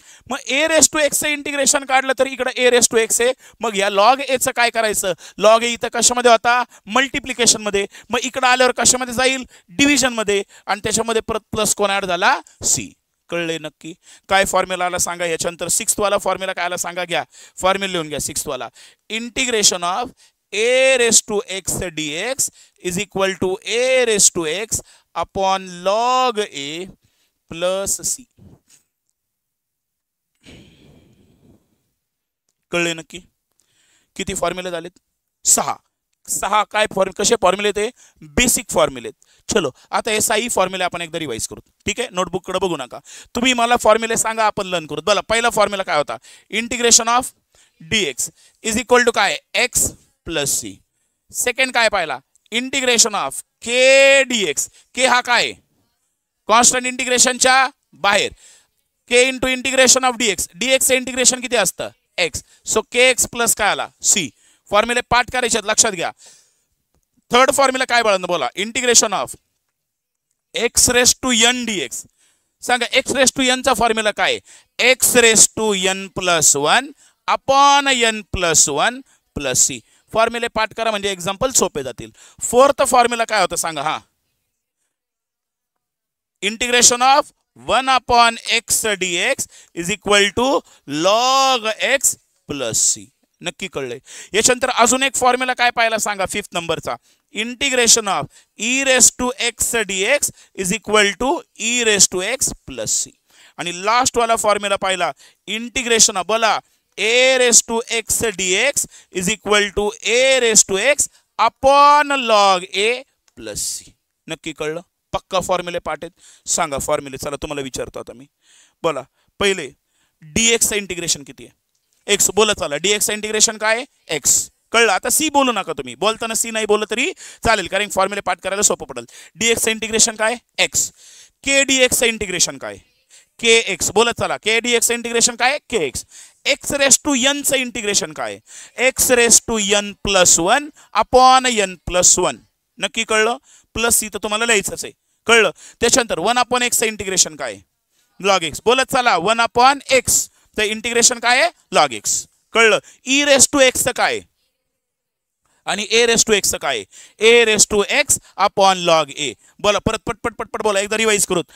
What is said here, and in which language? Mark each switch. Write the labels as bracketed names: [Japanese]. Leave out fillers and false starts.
[Marathi] मग ए raise to x integration काढलं तर इकडे ए रेस टू एक्स आहे. मग या लॉग एचं काय करायचं? लॉग ए इथं कशामध्ये होता? मल्टिप्लिकेशन मध्ये. मग इकडे आल्यावर कशामध्ये जाईल? डिव्हिजन मध्ये. आणि त्याच्यामध्ये परत प्लस कोण ऍड झाला? सी. कळले नक्की? काय फॉर्म्युला आला सांगा याच्यानंतर? सिक्स्थ वाला फॉर्म्युला काय आला सांगा? घ्या फॉर्म्युला लिहून घ्या. सिक्स्थ वाला [English] Integration of a raise to x dx is equal to a raise to x upon log a plus c. [Marathi] कळले नक्की? किती फॉर्म्युले झालेत? 6. काय कसे फॉर्म्युले ते? बेसिक फॉर्म्युले. चलो आता हे 6 फॉर्म्युले आपण एकदा रिवाइज करू. ठीक आहे? नोटबुक कडे बघू नका. तुम्ही मला फॉर्म्युले सांगा, आपण लर्न करू. बघा पहिला फॉर्म्युला काय होता? [English] Integration of dx is equal to काय? X plus c. [Marathi] सेकंड काय पाहिला? [English] Integration of k dx. [Marathi] के हा काय? कॉन्स्टंट इंटिग्रेशनच्या बाहेर. [English] K into integration of dx. Dx integration [Marathi] किती असतं? [English] X. So k x plus काय आला? C. [Marathi] फॉर्म्युले पाठ करायचे लक्षात घ्या. थर्ड फॉर्म्युला काय बाळांनो बोला? [English] Integration of x raise to n dx. [Marathi] सांगा एक्स रेस टू एन चा फॉर्म्युला काय? [English] X raise to n plus 1 upon n plus 1 plus c. [Marathi] फॉर्म्युले पाठ करा म्हणजे एक्झाम्पल सोपे जातील. फोर्थ फॉर्म्युला काय होतं सांगा? [English] हा integration of 1/x dx is equal to log x plus c. [Marathi] नक्की कळलंय? याच्यानंतर अजून एक फॉर्म्युला काय पाहिला सांगा? [English] 5th नंबरचा integration of e raise to x dx is equal to e raise to x plus c. [Marathi] आणि लास्ट वाला फॉर्म्युला पाहिला [English] Integration of बोला a raise to x dx is equal to a raise to x upon log a plus c. [Marathi] नक्की कळलं? पक्का फॉर्म्युले पाठ आहेत? सांगा फॉर्म्युले. चला तुम्हाला विचारतो आता मी. बोला पहिले डीएक्स इंटिग्रेशन किती आहे? एक्स. बोला चला डीएक्स इंटिग्रेशन काय? एक्स. कळलं? आता सी बोलू नका तुम्ही, बोलताना सी नाही बोललं तरी चालेल, कारण फॉर्म्युले पाठ करायला सोपं पडेल. डीएक्सचं इंटिग्रेशन काय? एक्स. के डीएक्सचं इंटिग्रेशन काय? के एक्स. बोलत चला, के डीएक्सचं इंटिग्रेशन काय? के x. [English] X raise to n चं integration काय? X raise to n plus 1 upon n plus 1. [Marathi] नक्की कळलं? प्लस सी तर तुम्हाला लिहायचंच आहे, कळलं? त्याच्यानंतर 1 अपॉन एक्सचं इंटिग्रेशन काय? Log x. बोलत चला, 1 अपॉन एक्स चं इंटिग्रेशन काय आहे? Log x. कळलं? ई रेस टू एक्सचं काय आणि ए रेस टू एक्सचं काय? [English] A raise to x upon log a. [Marathi] बोला परत पटपट पटपट बोला, एकदा रिवाइज करूत.